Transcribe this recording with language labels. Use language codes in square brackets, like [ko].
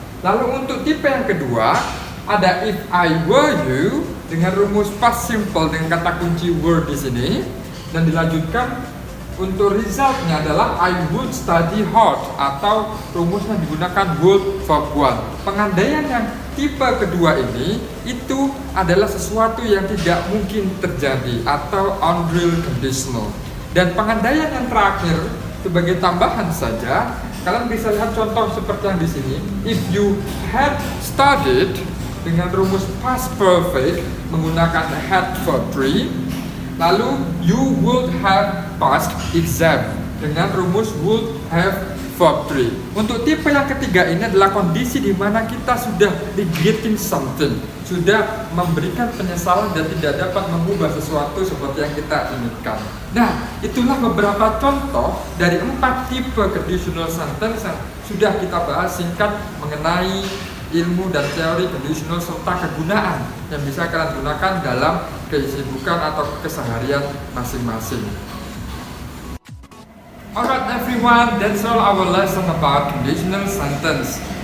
[id] Lalu untuk tipe yang kedua, ada [en] if I were you [id] dengan rumus past simple dengan kata kunci were di sini, dan dilanjutkan untuk resultnya adalah [en] I would study hard [id] atau rumusnya digunakan would verb 1. Pengandaian yang tipe kedua ini itu adalah sesuatu yang tidak mungkin terjadi atau unreal conditional. Dan pengandaian yang terakhir sebagai tambahan saja, kalian bisa lihat contoh seperti yang di sini. [en] If you had studied [id] dengan rumus [en] past perfect [id] menggunakan [en] had verb 3, [id] Lalu [en] you would have passed exam [id] dengan rumus [en] would have verb 3. [id] Untuk tipe yang ketiga ini adalah kondisi di mana kita sudah [en] regretting something, [id] sudah memberikan penyesalan dan tidak dapat mengubah sesuatu seperti yang kita inginkan. Nah, itulah beberapa contoh dari 4 tipe conditional sentence yang sudah kita bahas singkat mengenai ilmu dan teori conditional serta kegunaan yang bisa kalian gunakan dalam kesibukan atau keseharian masing-masing. [en] Alright everyone, that's all our lesson about conditional sentence.